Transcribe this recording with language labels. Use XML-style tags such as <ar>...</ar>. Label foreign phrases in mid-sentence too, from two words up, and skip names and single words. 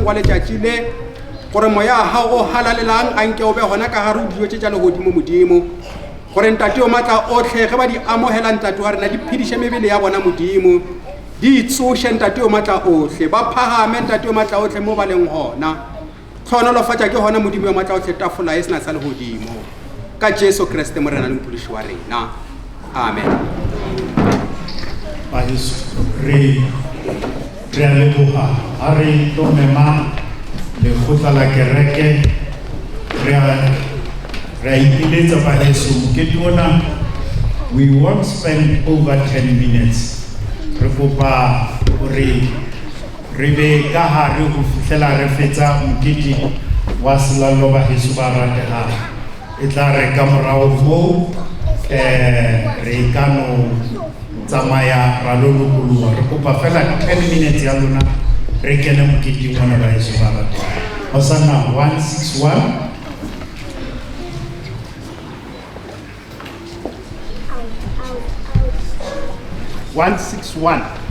<nso>wa letšatši le gore moya a gago o halalelang a nke o be gona ka gare o dijo tše tša legodimo modimo gore ntate yo matla otlhe ge ba di amohela ntate wa rena di phediše mebele ya bona modimo di itsoše ntate yo matla otlhe ba phagame ntate yo matla otlhe mo ba leng gona tlhonolofatša ke gona modimo yo matla otlhe tafola e sena sa legodimo ka Jesu Kriste mo rena le mophodiši wa rena amen re a leboga a re tlo mema lekgotla la kereke re a ipiletsa baheso mokete ona we</nso> <en>won't spend over 10 minutes</en> <nso>re kopa gore re be ka hare go fihlela re fetsa mokete wa selallo baheso ba ratega e tla re ka morago moo re ka no tsamaya ra lo lokologa re kopa fela 10 minutes ya lona re kene moketeng ona baheso ba ratega Hosanna 161 161</nso>